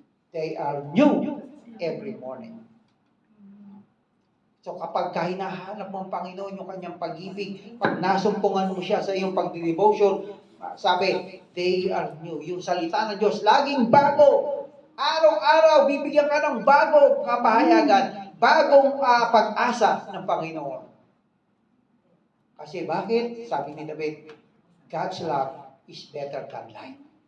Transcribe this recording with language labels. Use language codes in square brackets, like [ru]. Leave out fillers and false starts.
[en] They are new every morning. [tl] So kapag hinahanap mo ang Panginoon yung kanyang pag-ibig, pag nasumpungan mo siya sa iyong pag-devotion, sabi, [en] they are new. [tl] Yung salita ng Diyos, laging bago. Araw-araw, bibigyan ka ng bagong kapahayagan, bagong pag-asa ng Panginoon. Kasi bakit? Sabi ni [en] David, God's love is better than life.